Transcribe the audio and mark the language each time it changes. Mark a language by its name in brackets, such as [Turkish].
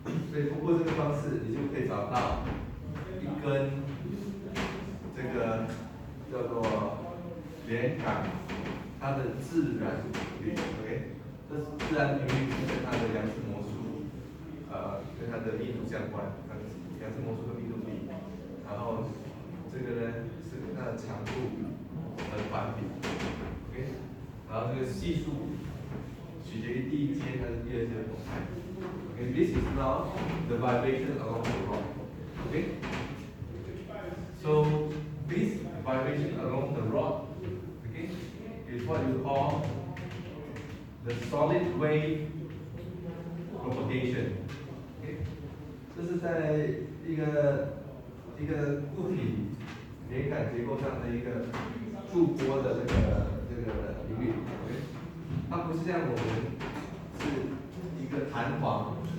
[Chinese] 所以通过这个方式，你就可以找到一根这个叫做连杆，它的自然频率 ，OK， 这是自然频率是跟它的杨氏模数，跟它的密度相关，杨氏模数的密度比，然后这个呢是跟它的强度的反比 ，OK， 然后这个系数取决于第一阶还是第二阶的动态。 [English] Okay, this is now the vibration along the rod. Okay, so this vibration along the rod, okay, is what you call the solid wave propagation. [Chinese] Okay, 这是在一个固体连杆结构上的一个驻波的这个频率。 Okay， 它不是像我们是一个弹簧。